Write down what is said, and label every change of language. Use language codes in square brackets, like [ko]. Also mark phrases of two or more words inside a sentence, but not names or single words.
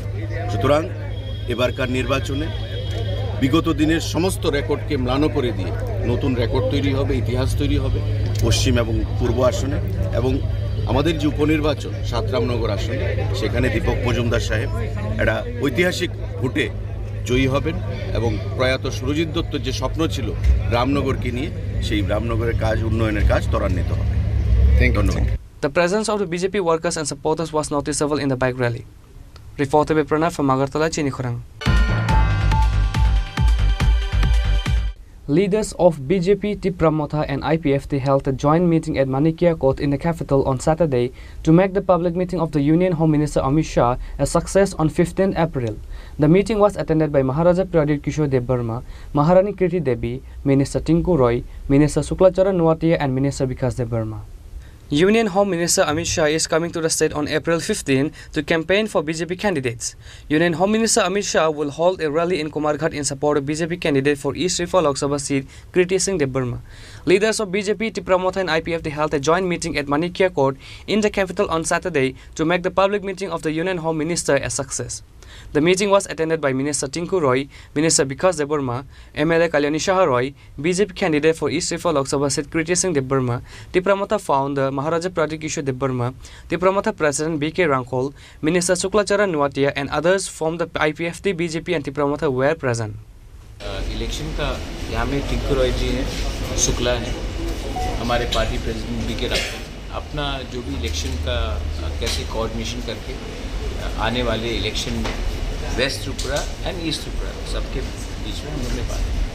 [bn] সুতরাং এবারকার নির্বাচনে বিগত দিনের সমস্ত রেকর্ডকে ম্লান করে দিয়ে নতুন রেকর্ড তৈরি হবে, ইতিহাস তৈরি হবে পশ্চিম এবং পূর্ব আসনে, এবং আমাদের যে উপনির্বাচন সাতরামনগর আসনে সেখানে দীপক মজুমদার সাহেব একটা ঐতিহাসিক ভোটে জয়ী হবেন এবং প্রয়াত সুরজিৎ দত্তর যে স্বপ্ন ছিল রামনগরকে নিয়ে, সেই রামনগরের কাজ, উন্নয়নের কাজ ত্বরান্বিত হবে। ধন্যবাদ। [en] The presence of the BJP workers and supporters was noticeable in the bike rally. Reporter by Pranav from Agartala, Chinikhorang. Leaders of BJP, Tipra Motha and IPFT held a joint meeting at Manikya Court in the capital on Saturday to make the public meeting of the Union Home Minister Amit Shah a success on 15 April. The meeting was attended by Maharaja Pradeep Kishore Debbarma, Maharani Kriti Devi, Minister Tinku Roy, Minister Suklacharan Nuatia and Minister Vikas Debbarma. Union Home Minister Amit Shah is coming to the state on April 15 to campaign for BJP candidates. Union Home Minister Amit Shah will hold a rally in Kumarghat in support of BJP candidate for East Rifa Lok Sabha seat, Kriti Singh Debbarma. Leaders of BJP, Tipra Motha and IPFT held a joint meeting at Manikya Court in the capital on Saturday to make the public meeting of the Union Home Minister a success. The meeting was attended by Minister Tinku Roy, Minister Vikas Debbarma, MLA Kalyani Shah Roy, BJP candidate for East Rifa Lok Sabha seat Kriti Singh Debbarma, Tipra Motha founder Maharaja Pradeep Kishore Debbarma, Tipra Motha President BK Rankol, Minister Suklacharan Nuatia and others from the IPFT, BJP and Tipra Motha were present. [hi] इलेक्शन का यहाँ में टिंकू रॉय जी हैं, शुक्ला हैं, हमारे [en] party president [hi] BK रांकोल, अपना जो भी इलेक्शन का कैसे कोऑर्डिनेशन करके आने वाले [en] election West Tripura and East Tripura [hi] सबके बीच में हम लोग ने बात